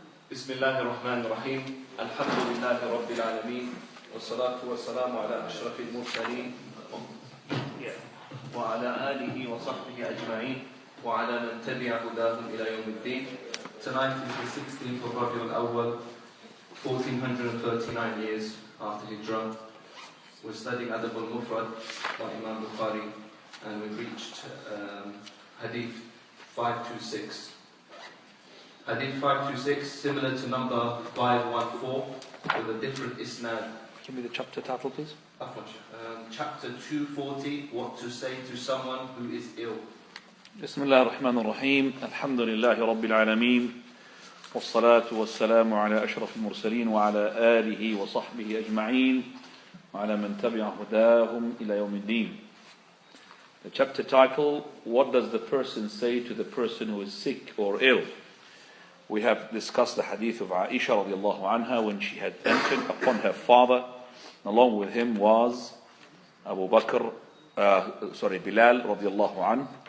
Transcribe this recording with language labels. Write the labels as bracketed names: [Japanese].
[Arabic] بسم الله الرحمن الرحيم الحمد لله رب العالمين والصلاة والسلام على أشرف المرسلين وعلى آله وصحبه أجمعين وعلى من تبع هداهم إلى يوم الدين. [English] Tonight is the 16th of Rabiul Awwal, 1439 years after Hijrah. We're studying Adab Al-Mufrad by Imam Bukhari, and we've reached Hadeeth 526. Hadeeth 526, similar to number 514, with a different isnad. Give me the chapter title, please. Chapter 240, what to say to someone who is ill. [Arabic] بسم الله الرحمن الرحيم الحمد لله رب العالمين والصلاة والسلام على أشرف المرسلين وعلى آله وصحبه أجمعين وعلى من تبع هداهم إلى يوم الدين. [English] The chapter title, what does the person say to the person who is sick or ill? We have discussed the hadith of Aisha radiallahu anha when she had entered upon her father. Along with him was Bilal radiallahu anhu.